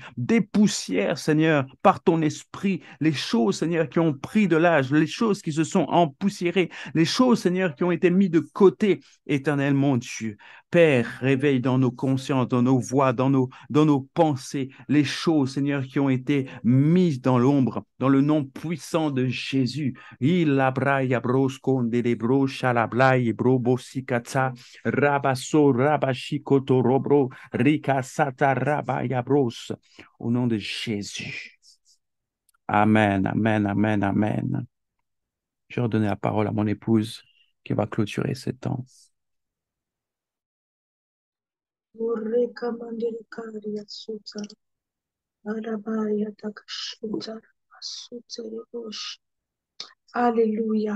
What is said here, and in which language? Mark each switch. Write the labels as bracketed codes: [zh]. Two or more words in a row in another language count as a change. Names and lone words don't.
[fr] Dépoussière, Seigneur, par ton esprit, les choses, Seigneur, qui ont pris de l'âge, les choses qui se sont empoussiérées, les choses, Seigneur, qui ont été mises de côté, éternel mon Dieu. Père, réveille dans nos consciences, dans nos voix, dans nos pensées, les choses, Seigneur, qui ont été mises dans l'ombre, dans le nom puissant de Jésus. Il abraya brosconde de bro shalablai brobo sikata rabaso rabashikoto robro rika sata rabaya bros. Au nom de Jésus. Amen, amen, amen, amen. Je vais redonner la parole à mon épouse qui va clôturer ce temps. Alléluia.